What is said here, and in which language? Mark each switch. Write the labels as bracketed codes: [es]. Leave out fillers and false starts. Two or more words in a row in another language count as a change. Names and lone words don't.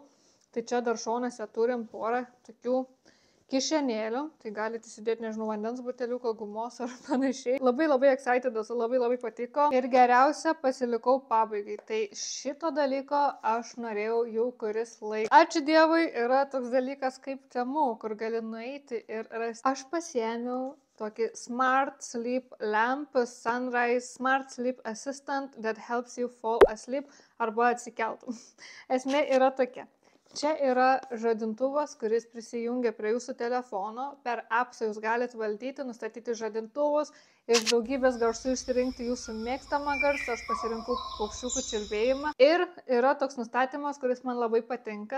[lt] Tai čia dar šonuose turim porą tokių kišenėlių, tai galite įsidėti, nežinau, vandens buteliuką, gumos ar panašiai. Labai excited, labai patiko. Ir geriausia pasilikau pabaigai. Tai šito dalyko aš norėjau jau kuris laikas. Ačiū Dievui, yra toks dalykas kaip Temu, kur gali nueiti ir rasti. Aš pasiėmiau tokį [en] Smart Sleep Lamp Sunrise Smart Sleep Assistant that helps you fall asleep [lt] arba atsikeltum. Esmė yra tokia. Čia yra žadintuvas, kuris prisijungia prie jūsų telefono. Per appsą jūs galite valdyti, nustatyti žadintuvus, iš daugybės garsų išsirinkti jūsų mėgstamą garsą. Aš pasirinkau paukščiukų čiulbėjimą. Ir yra toks nustatymas, kuris man labai patinka.